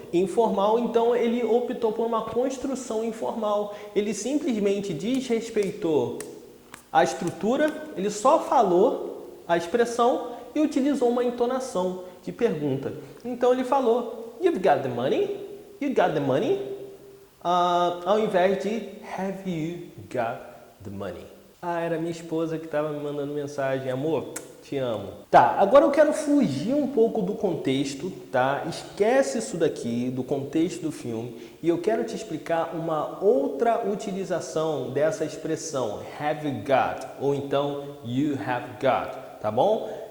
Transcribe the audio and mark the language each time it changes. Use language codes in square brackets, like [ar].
[pt] Informal, então ele optou por uma construção informal. Ele simplesmente desrespeitou a estrutura, ele só falou a expressão e utilizou uma entonação de pergunta. Então ele falou, [en] you've got the money? You got the money? [pt] Ao invés de [en] have you got the money? [pt] Ah, era minha esposa que estava me mandando mensagem. Amor, te amo. Tá, agora eu quero fugir um pouco do contexto, tá? Esquece isso daqui, do contexto do filme. E eu quero te explicar uma outra utilização dessa expressão, [en] have you got, [pt] ou então [en] you have got, [pt] tá bom?